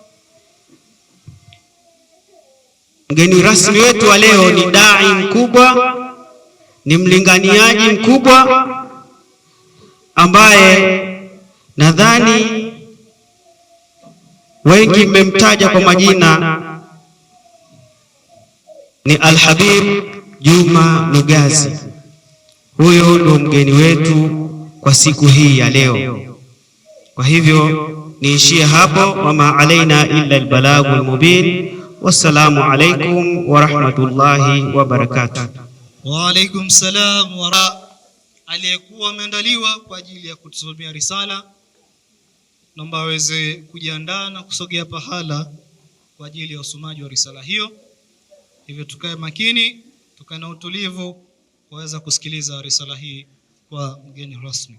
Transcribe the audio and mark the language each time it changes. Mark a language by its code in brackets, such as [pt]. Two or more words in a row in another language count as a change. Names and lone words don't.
[sw] Mgeni rasmi wetu wa leo ni dai mkubwa, ni mlinganiaji mkubwa ambaye nadhani wengi mmemtaja kwa majina, ni Al-Habib Juma Nugazi. Huyo ndo mgeni wetu kwa siku hii ya leo. Kwa hivyo niishie hapo, [ar] وما علينا إلا البلاغ المبين. والسلام عليكم ورحمة الله وبركاته. وعليكم السلام [sw] wa aliyekuwa ameandaliwa kwa ajili ya kutusomea risala, naomba aweze kujiandaa na kusogea pahala kwa ajili ya usomaji wa risala hiyo. Hivyo tukae makini, tukae na utulivu kuweza kusikiliza risala hii kwa mgeni rasmi.